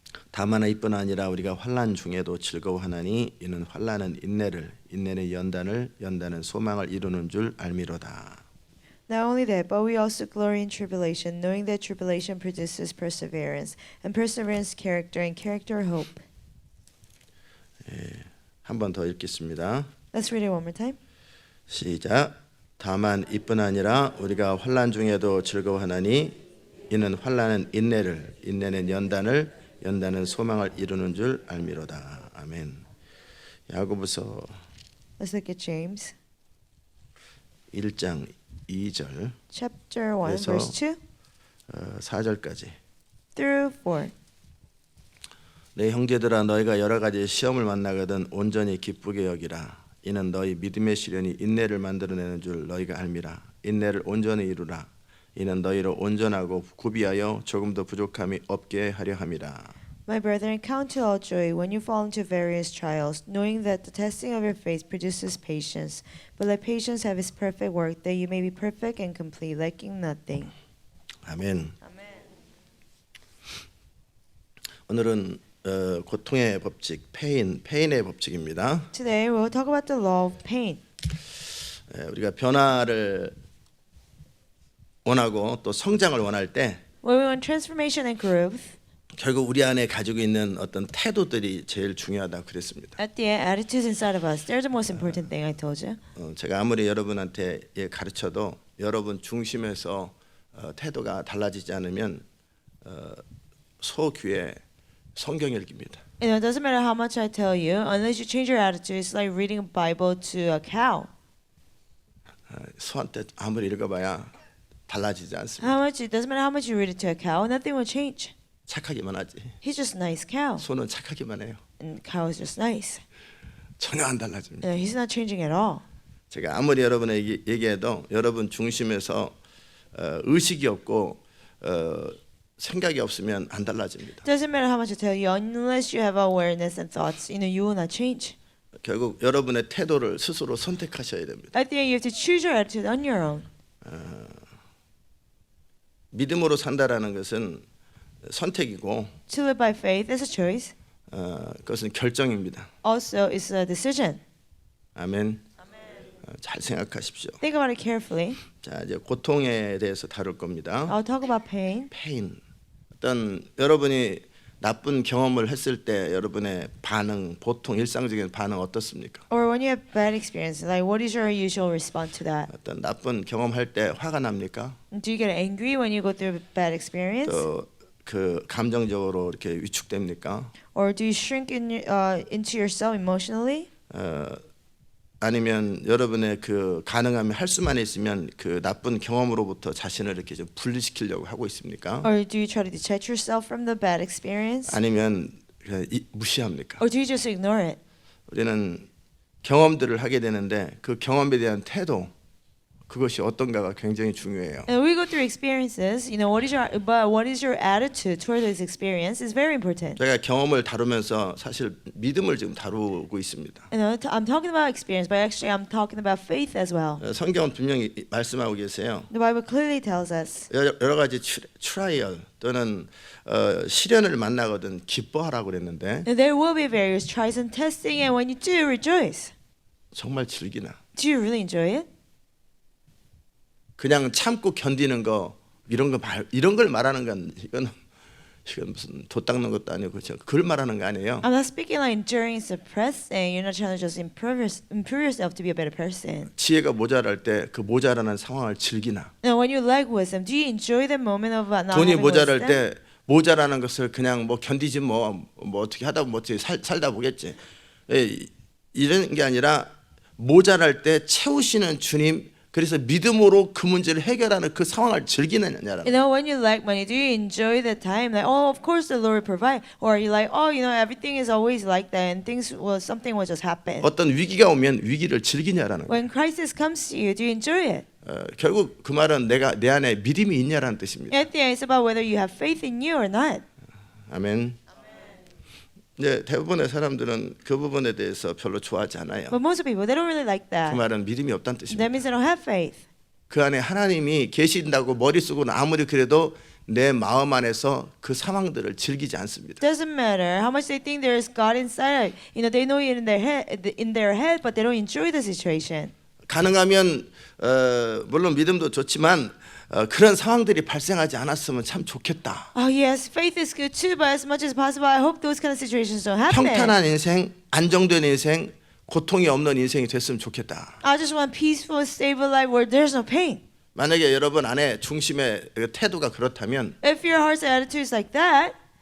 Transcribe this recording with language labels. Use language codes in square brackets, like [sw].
[ko] 다만 이뿐 아니라 우리가 환난 중에도 즐거워하나니 이는 환난은 인내를, 인내는 연단을, 연단은 소망을 이루는 줄 알미로다. [en] Not only that, but we also glory in tribulation, knowing that tribulation produces perseverance, and perseverance character, and character hope. [ko] 한 번 더 읽겠습니다. [en] Let's read it one more time. [ko] 시작. 다만 이뿐 아니라 우리가 환난 중에도 즐거워하나니 이는 환난은 인내를, 인내는 연단을, 연단은 소망을 이루는 줄 알미로다. 아멘. 야고보서 [en] Let's look at James [ko] 1장 2절 [en] chapter 1, [ko] 그래서 [en] verse 2 [ko] 4절까지. [en] through 4. [ko] 내 형제들아 너희가 여러 가지 시험을 만나거든 온전히 기쁘게 여기라. 이는 너희 믿음의 시련이 인내를 만들어내는 줄 너희가 알미라. 인내를 온전히 이루라. 이는 너희를 온전하고 구비하여 조금도 부족함이 없게 하려 함이라. [en] My brethren, count it all joy when you fall into various trials, knowing that the testing of your faith produces patience. But let patience have its perfect work, that you may be perfect and complete, lacking nothing. [ko] 아멘. 오늘은 고통의 법칙, 페인의 법칙입니다. [en] Today we'll talk about the law of pain. [ko] 우리가 변화를 원하고 또 성장을 원할 때 [en] When we want transformation and growth, [ko] 결국 우리 안에 가지고 있는 어떤 태도들이 제일 중요하다고 그랬습니다. [en] at the end, attitudes inside of us, they're the most important thing I told you. [ko] 제가 아무리 여러분한테 가르쳐도 여러분 중심에서 태도가 달라지지 않으면 소귀에 성경 읽기입니다. [en] You know, it doesn't matter how much I tell you, unless you change your attitude, it's like reading a Bible to a cow. [ko] 소한테 아무리 읽어봐야 달라지지 않습니다. [en] How much? It doesn't matter how much you read it to a cow, nothing will change. [ko] 착하기만 하지. [en] He's just a nice cow, [ko] 소는 착하기만 해요. [en] and cow is just nice. [ko] 전혀 안 달라집니다. [en] You know, he's not changing at all. [ko] 제가 아무리 여러분에게 얘기해도 여러분 중심에서 의식이 없고 생각이 없으면 안 달라집니다. [en] Doesn't matter how much I tell you, unless you have awareness and thoughts, you know, you will not change. [ko] 결국 여러분의 태도를 스스로 선택하셔야 됩니다. [en] At the end, you have to choose your attitude on your own. [ko] 믿음으로 산다라는 것은 선택이고 [en] To live by faith is a choice. [ko] 그것은 결정입니다. [en] Also, it's a decision. [ko] 아멘. 잘 생각하십시오. [en] Think about it carefully. [ko] 자, 이제 고통에 대해서 다룰 겁니다. [en] I'll talk about pain. 페인. [ko] 어떤 여러분이 나쁜 경험을 했을 때 여러분의 반응, 보통 일상적인 반응 어떻습니까? [en] Or when you have bad experience, like what is your usual response to that? [ko] 어떤 나쁜 경험할 때 화가 납니까? [en] Do you get angry when you go through a bad experience? [ko] 또 그 감정적으로 이렇게 위축됩니까? [en] Or do you shrink into yourself emotionally? [ko] 아니면 여러분의 그 가능하면 할 수만 있으면 그 나쁜 경험으로부터 자신을 이렇게 좀 분리시키려고 하고 있습니까? [en] Or do you try to detach yourself from the bad experience? [ko] 아니면 그냥 무시합니까? [en] Or do you just ignore it? [ko] 우리는 경험들을 하게 되는데 그 경험에 대한 태도 그것이 어떤가가 굉장히 중요해요. [en] And we go through experiences, you know, what is your attitude toward this experience is very important. [ko] 제가 경험을 다루면서 사실 믿음을 지금 다루고 있습니다. [en] You know, I'm talking about experience, but actually I'm talking about faith as well. [ko] 성경은 분명히 말씀하고 계세요. [en] The Bible clearly tells us [ko] 여러 가지 트라이얼 또는 시련을 만나거든 기뻐하라고 그랬는데 [en] that there will be various trials and testing, and when you do, rejoice. [ko] 정말 즐기나? [en] Do you really enjoy it? [ko] 그냥 참고 견디는 거 이런 걸 말하는 건 이건 무슨 도 닦는 것도 아니고 그렇죠. 그걸 말하는 거 아니에요. [en] I'm not speaking like enduring, suppressing. You're not trying to just improve yourself to be a better person. [ko] 지혜가 모자랄 때 그 모자라는 상황을 즐기나? [en] Now, when you lack wisdom, do you enjoy the moment of not [ko] 돈이 [en] having [ko] 모자랄 [en] wisdom? [ko] 때 모자라는 것을 그냥 뭐 견디지 뭐 어떻게 하다 뭐 어떻게 살다 보겠지. 이런 게 아니라 모자랄 때 채우시는 주님 그래서 믿음으로 그 문제를 해결하는 그 상황을 즐기느냐라는. [en] You know, when you like money, do you enjoy the time? Like, oh, of course the Lord provide. Or are you like, oh, you know, everything is always like that, and something will just happen. [ko] 어떤 위기가 오면 위기를 즐기냐라는. [en] When crisis comes to you, do you enjoy it? [ko] 결국 그 말은 내가 내 안에 믿음이 있냐라는 뜻입니다. [en] At the end, it's about whether you have faith in you or not. [ko] 아멘. 이제 대부분의 사람들은 그 부분에 대해서 별로 좋아하지 않아요. [en] But most people, they don't really like [ko] 그 [en] that. [ko] 말은 믿음이 없다는 뜻입니다. [en] That means they don't have faith. [ko] 그 안에 하나님이 계신다고 머리 쓰고는 아무리 그래도 내 마음 안에서 그 상황들을 즐기지 않습니다. [en] Doesn't matter how much they think there is God inside. You know, they know it in their head, but they don't enjoy the situation. [ko] 가능하면 물론 믿음도 좋지만 그런 상황들이 발생하지 않았으면 참 좋겠다. [en] Oh yes, faith is good too, but as much as possible, I hope those kind of situations don't happen. [ko] 평탄한 인생, 안정된 인생, 고통이 없는 인생이 됐으면 좋겠다. [en] I just want peaceful, stable life where there's no pain. [ko] 만약에 여러분 안에 중심의 태도가 그렇다면 [en] If your heart's attitude is like that,